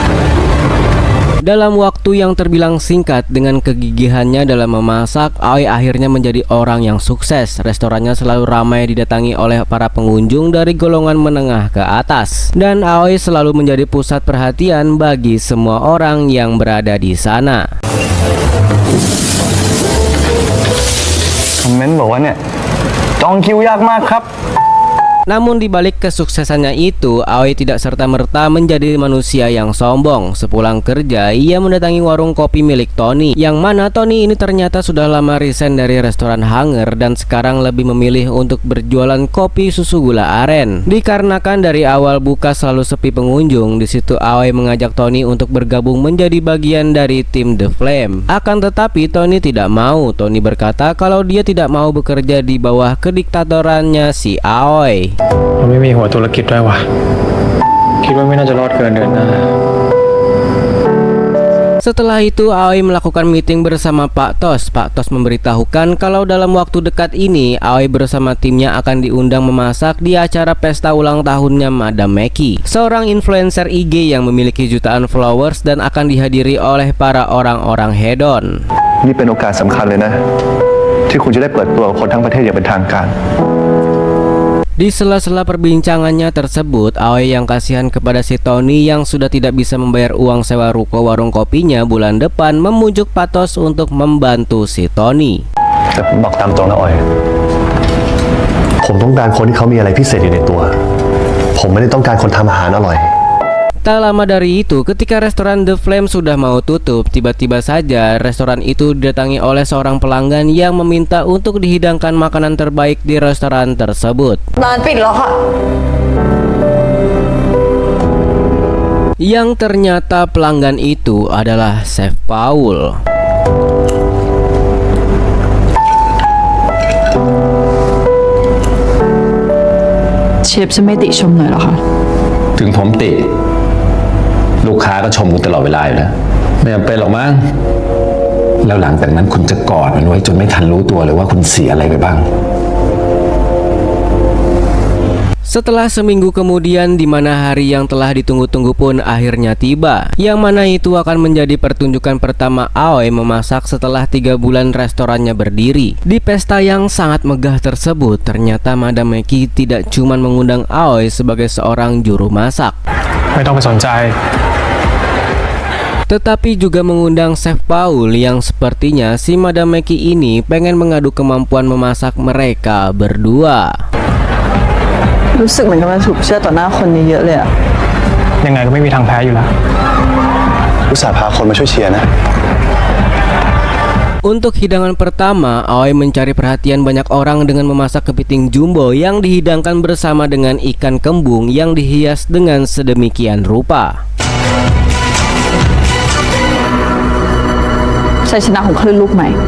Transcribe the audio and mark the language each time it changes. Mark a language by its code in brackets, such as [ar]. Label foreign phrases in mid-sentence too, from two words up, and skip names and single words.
[id] Dalam waktu yang terbilang singkat, dengan kegigihannya dalam memasak, Aoi akhirnya menjadi orang yang sukses. Restorannya selalu ramai didatangi oleh para pengunjung dari golongan menengah ke atas, dan Aoi selalu menjadi pusat perhatian bagi semua orang yang berada di sana. [th] คอมเมนต์บอกว่าเนี่ยจองคิวยากมากครับ [id] Namun dibalik kesuksesannya itu, Aoi tidak serta-merta menjadi manusia yang sombong. Sepulang kerja, ia mendatangi warung kopi milik Tony, yang mana Tony ini ternyata sudah lama resign dari restoran Hanger dan sekarang lebih memilih untuk berjualan kopi susu gula aren. Dikarenakan dari awal buka selalu sepi pengunjung, di situ Aoi mengajak Tony untuk bergabung menjadi bagian dari tim The Flame. Akan tetapi Tony tidak mau. Tony berkata kalau dia tidak mau bekerja di bawah kediktatorannya si Aoi. [th] เราไม่มีหัวธุรกิจด้วยวะคิดว่าไม่น่าจะรอดเกินเดือนหน้า [id] Setelah itu Aoi melakukan meeting bersama Pak Tos. Pak Tos memberitahukan kalau dalam waktu dekat ini Aoi bersama timnya akan diundang memasak di acara pesta ulang tahunnya Madam Meki, seorang influencer IG yang memiliki jutaan followers dan akan dihadiri oleh para orang-orang hedon. [th] นี่เป็นโอกาสสำคัญเลยนะที่คุณจะได้เปิดตัวกับคนทั้งประเทศอย่างเป็นทางการ [id] Di sela-sela perbincangannya tersebut, Aoi yang kasihan kepada si Tony yang sudah tidak bisa membayar uang sewa ruko warung kopinya bulan depan memujuk Patos untuk membantu si Tony. [th] แต่ผมบอกตามตรงนะออยผมต้องการคนที่เขามีอะไรพิเศษอยู่ในตัวผมไม่ได้ต้องการคนทำอาหารอร่อย [id] Tak lama dari itu, ketika restoran The Flame sudah mau tutup, tiba-tiba saja restoran itu didatangi oleh seorang pelanggan yang meminta untuk dihidangkan makanan terbaik di restoran tersebut. Yang ternyata pelanggan itu adalah Chef Paul. [th] เชฟจะไม่ติชมหน่อยเหรอคะ ถึงผมติลูกค้าก็ชมคุณตลอดเวลาอยู่แล้วไม่จำเป็นหรอกมั้งแล้วหลังจากนั้นคุณจะกอดมันไว้จนไม่ทันรู้ตัวเลยว่าคุณเสียอะไรไปบ้าง [id] Setelah seminggu kemudian, di mana hari yang telah ditunggu-tunggu pun akhirnya tiba, yang mana itu akan menjadi pertunjukan pertama Aoi memasak setelah 3 bulan restorannya berdiri. Di pesta yang sangat megah tersebut, ternyata Madam Meki tidak cuma mengundang Aoi sebagai seorang juru masak, [th] ไม่ต้องไปสนใจ [id] tetapi juga mengundang Chef Paul yang sepertinya si Madam Meki ini pengen mengadu kemampuan memasak mereka berdua. [th] รู้สึกเหมือนกับมันถูกเชื่อต่อหน้าคนเยอะๆเลยอะ ยังไงก็ไม่มีทางแพ้อยู่แล้ว อุตส่าห์พาคนมาช่วยเชียร์นะ [id] Untuk hidangan pertama, Aoi mencari perhatian banyak orang dengan memasak kepiting jumbo yang dihidangkan bersama dengan ikan kembung yang dihias dengan sedemikian rupa. [th] ชัยชนะของคลื่นลูกใหม่